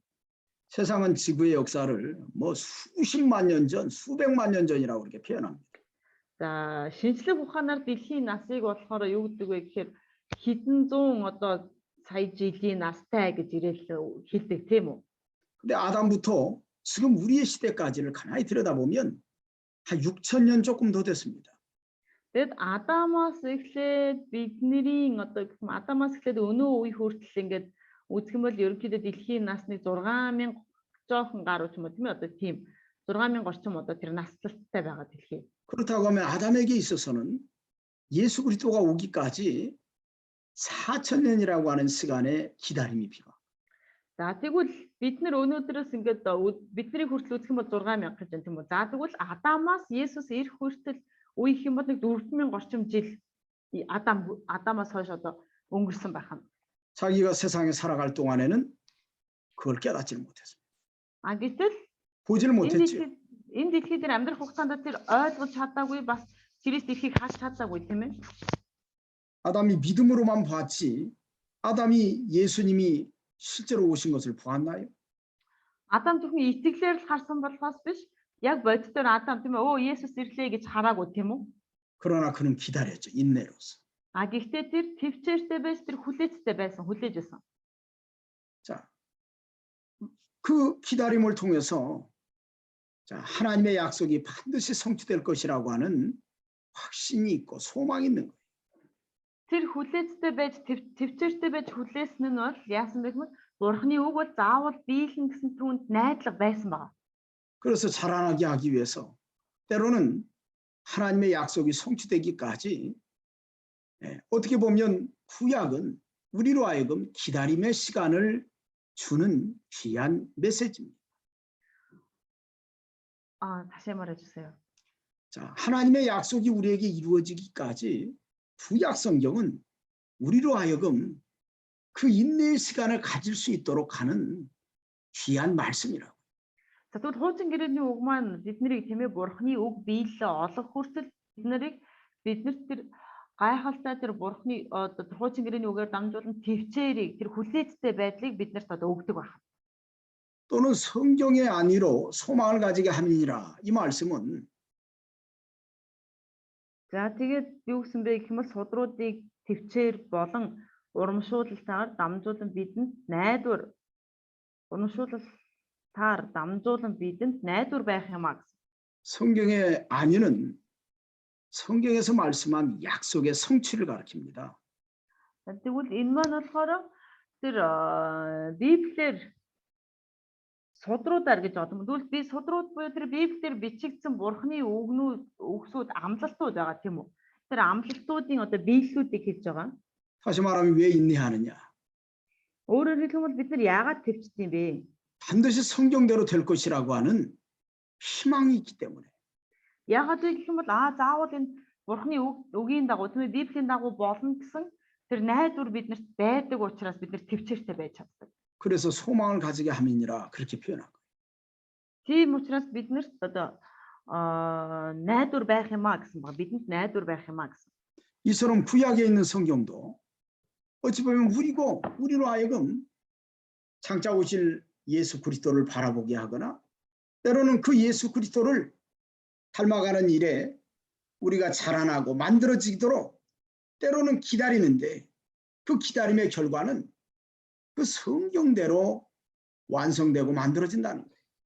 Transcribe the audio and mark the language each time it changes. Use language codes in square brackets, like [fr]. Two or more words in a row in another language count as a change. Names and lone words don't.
[ko] 세상은 지구의 역사를 뭐 수십만 년 전, 수백만 년 전이라고 그렇게 표현합니다. [mn] За шинжлэх ухаанаар дэлхийн насыг болохоор юу гэдэг вэ гэхээр хэдэн зуун одоо сая жилийн настай гэж ирээл хэлдэг тийм үү? [ko] 근데 아담부터 지금 우리의 시대까지를 가만히 들여다보면 한 6,000년 조금 더 됐습니다. [mn] Тэгэд Адамаас эхлээд бидний одоо Адамаас эхлээд өнөө үе хүртэл ингээд үзэх юм бол ерөнхийдөө дэлхийн насны 6,000 жоохон гаруй ч юм уу тийм ээ одоо тийм 6,000 орчим одоо тэр наслалттай байгаа дэлхий. [ko] 그렇다고 하면 아담에게 있어서는 예수 그리스도가 오기까지 4,000년이라고 하는 시간의 기다림이 필요합니다. [mn] За тэгвэл бид нар өнөөдрөөс ингээд бидний хүртэл үзэх юм бол 6,000 гэж байна тийм үү. За тэгвэл Адамаас Есүс ирэх хүртэл үе их юм бол нэг 4,000 орчим жил Адамаас хойш одоо өнгөрсөн байх нь. [ko] 자기가 세상에 살아갈 동안에는 그걸 깨닫지를 못했습니다. [mn] Гэтэл [ko] 보지를 못했죠. [mn] энэ дэлхий дээр амьдрах хугацаанд тэр ойлгож чадаагүй бас Христ ирэхийг харж чадаагүй тийм ээ. [ko] 아담이 믿음으로만 봤지 아담이 예수님이 실제로 오신 것을 보았나요? [mn] Адам зөвхөн итгэлээр л харсан болохоос биш яг бодитоор Адам тийм ээ Есүс ирлээ гэж хараагүй тийм үү? [ko] 그러나 그는 기다렸죠. 인내로서. [mn] Гэхдээ тэр төвчээртэй байж тэр хүлээцтэй байсан хүлээж байсан. [ko] 자, 그 기다림을 통해서 자, 하나님의 약속이 반드시 성취될 것이라고 하는 확신이 있고 소망이 있는 거예요. [mn] Тэр хүлээцтэй байж төвчээртэй байж хүлээсэн нь бол яасан бэ гэвэл Бурхны үг бол заавал биелэн гэсэн түүнд найдлага байсан байна. [ko] 그래서 자라나게 하기 위해서 때로는 하나님의 약속이 성취되기까지 어떻게 보면 구약은 우리로 하여금 기다림의 시간을 주는 귀한 메시지입니다. 다시 말해 주세요. 자, 하나님의 약속이 우리에게 이루어지기까지 구약 성경은 우리로 하여금 그 인내의 시간을 가질 수 있도록 하는 귀한 말씀이라고. [mn] За тэгвэл хуучин гэрээний үг маань биднийг тийм ээ Бурхны үг биелэлээ олох хүртэл биднэрт тэр гайхалтай тэр Бурхны хуучин гэрээний үгээр дамжуулан төвчээрийг тэр хүлээцтэй байдлыг биднэрт өгдөг байна. [ko] 또는 성경의 안위로 소망을 가지게 함이니라. 이 말씀은 [mn] За тэгээд юу гэсэн бэ гэх юм бол судруудыг төвчээр болон урамшуулалтаар дамжуулан бидэнд найдвар байх юмаа гэсэн. [ko] 성경의 안위는 성경에서 말씀한 약속의 성취를 가리킵니다. [mn] Тэгвэл энэ маань болохоор тэр Библиэр судруудаар гэж бодсон. Тэгвэл би судрууд буюу тэр Библиэр бичигдсэн Бурхны үгсүүд амлалтууд байгаа тийм үү? Тэр амлалтуудын биеллүүдийг хэлж байгаа. [ko] 다시 말하면 왜 인내하느냐? [mn] өөрөөр хэлбэл бид нар яагаад төвчдөг юм бэ? [ko] 반드시 성경대로 될 것이라고 하는 희망이 있기 때문에. [mn] Яагаад вэ гэх юм бол заавал энэ Бурхны үгийн дагуу тийм ээ Библийн дагуу болно гэсэн тэр найдвар биднэрт байдаг учраас бид нар төвчээртэй байж чаддаг. [ko] 그래서 소망을 가지게 함이니라 그렇게 표현한 거예요. [mn] Тийм учраас биднэрт найдвар байх юмаа гэсэн баг. Бидэнд найдвар байх юмаа гэсэн. [ko] 이처럼 구약에 있는 성경도 어찌 보면 우리로 하여금 장차 오실 예수 그리스도를 바라보게 하거나 때로는 그 예수 그리스도를 닮아가는 일에 우리가 자라나고 만들어지도록 때로는 기다리는데 그 기다림의 결과는 그 성경대로 완성되고 만들어진다는 거예요.